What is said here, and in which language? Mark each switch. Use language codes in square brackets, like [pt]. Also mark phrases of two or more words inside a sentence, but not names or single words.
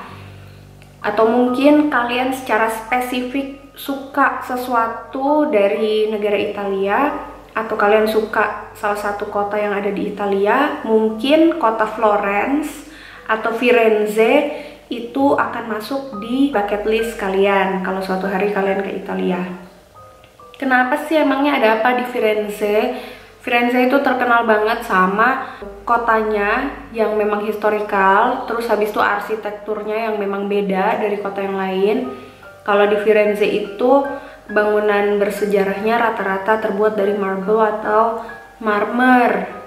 [id] atau mungkin kalian secara spesifik suka sesuatu dari negara Italia, atau kalian suka salah satu kota yang ada di Italia, mungkin kota Florence atau Firenze itu akan masuk di [en] bucket list [id] kalian kalau suatu hari kalian ke Italia. Kenapa sih emangnya, ada apa di Firenze? Firenze itu terkenal banget sama kotanya yang memang historikal, terus habis itu arsitekturnya yang memang beda dari kota yang lain. Kalau di Firenze itu bangunan bersejarahnya rata-rata terbuat dari marble atau marmer.